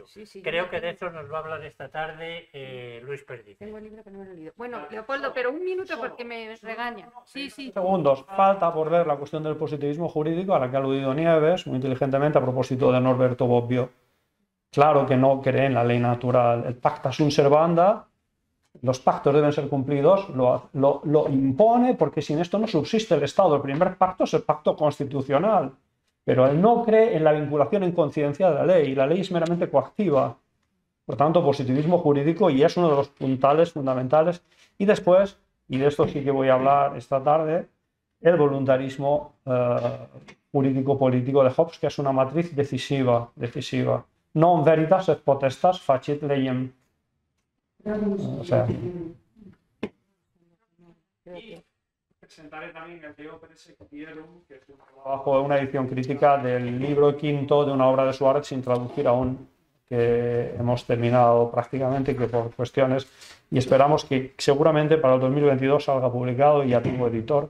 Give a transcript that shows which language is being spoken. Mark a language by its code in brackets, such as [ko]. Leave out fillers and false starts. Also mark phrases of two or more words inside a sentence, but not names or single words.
[es] Sí, creo que de eso nos va a hablar esta tarde Luis Perdiz. Tengo el libro que no me lo he leído. Bueno, Leopoldo, pero un minuto porque me regaña. Sí. Segundos. Falta por ver la cuestión del positivismo jurídico a la que ha aludido Nieves, muy inteligentemente, a propósito de Norberto Bobbio. Claro que no cree en la ley natural. El [la] pacta sunt servanda, [es] los pactos deben ser cumplidos, lo impone, porque sin esto no subsiste el Estado. El primer pacto es el pacto constitucional, pero él no cree en la vinculación en conciencia de la ley, y la ley es meramente coactiva. Por tanto, positivismo jurídico, y es uno de los puntales fundamentales. Y después, y de esto sí que voy a hablar esta tarde, el voluntarismo jurídico-político de Hobbes, que es una matriz decisiva. [la] Non veritas et potestas facit leiem. [es] O sea, presentaré también el Deo Persequierum, que es un trabajo, una edición crítica del libro quinto de una obra de Suárez sin traducir aún, que hemos terminado prácticamente, que por cuestiones, y esperamos que seguramente para el 2022 salga publicado, y ya tengo editor.